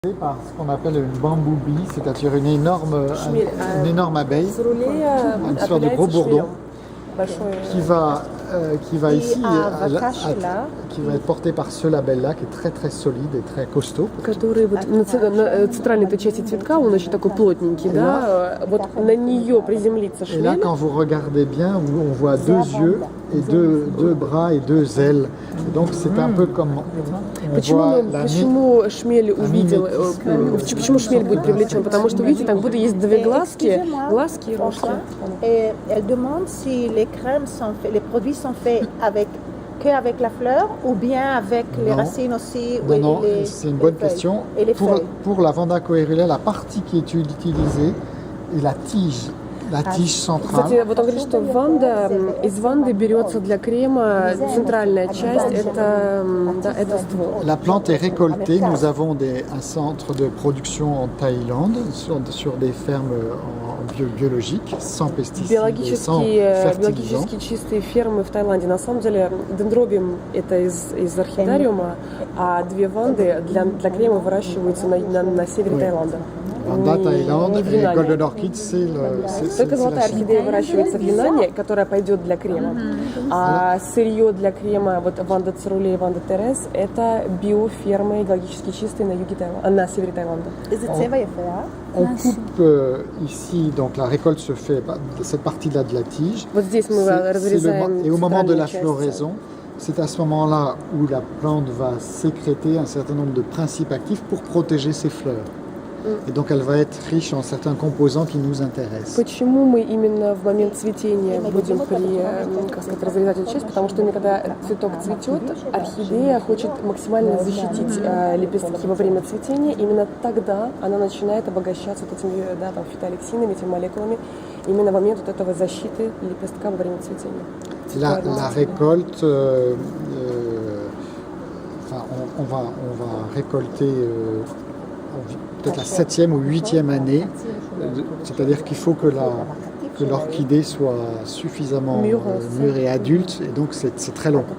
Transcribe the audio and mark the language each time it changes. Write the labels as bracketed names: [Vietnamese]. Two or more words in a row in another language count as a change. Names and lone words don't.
[French] Par ce qu'on appelle une [English] bamboo bee, [French] c'est-à-dire une énorme abeille, une sorte de gros bourdon, qui va ici, qui va être porté par ce label-là, qui est très très solide et très costaud. [Russian] Который вот на центральной этой части цветка, он очень такой плотненький, да, вот на нее приземлится шмель. [French] Et là, quand vous regardez bien, on voit deux yeux et deux bras et deux ailes. Et donc c'est un peu comme [Russian] почему шмель увидел, почему шмель будет привлечен? Потому что, видите, там будто есть две глазки и рожки. [French] Et elle demande si les crèmes sont faits, les produits sont faits avec la fleur ou bien avec les racines aussi. Non, c'est une bonne question. Pour la Vanda coerulea, la partie qui est utilisée est la tige centrale. [Russian] Кстати, вот он говорит, что из ванды берется для крема центральная часть, это ствол. [French] La plante est récoltée. Nous avons un centre de production en Thaïlande, sur des fermes biologiques, sans pesticides et sans fertilisants. [Russian] Биологически чистые фермы в Таиланде. На самом деле, дендробиум это из орхидариума, а две ванды для крема выращиваются на севере Таиланда. Ванда, Таиланд и Golden Orchid, c'est только золотая орхидея выращивается в Юнане, которая пойдет для крема. А сырье для крема, вот Ванда Церуле и Ванда Терес, это биофермы экологически чистые на юге Таиланда, на севере Таиланда. [French] On coupe ici, donc la récolte se fait, cette partie-là de la tige. [Russian] Вот здесь мы разрезаем. [French] Et au moment de la floraison, c'est à ce moment-là où la plante va sécréter un certain nombre de principes actifs pour protéger ses fleurs. Et donc elle va être riche en certains composants qui nous intéressent. [Russian] Почему мы именно в момент цветения будем разрезать эту часть? Потому что именно когда цветок цветет, орхидея хочет максимально защитить лепестки во время цветения. Именно тогда она начинает обогащаться вот этими фитолексинами, этими молекулами. Именно в момент вот этого защиты лепестка во время цветения. [French] La récolte, on va récolter peut-être la 7e ou 8e année, c'est-à-dire qu'il faut que l'orchidée soit suffisamment mûre et adulte, et donc c'est très long.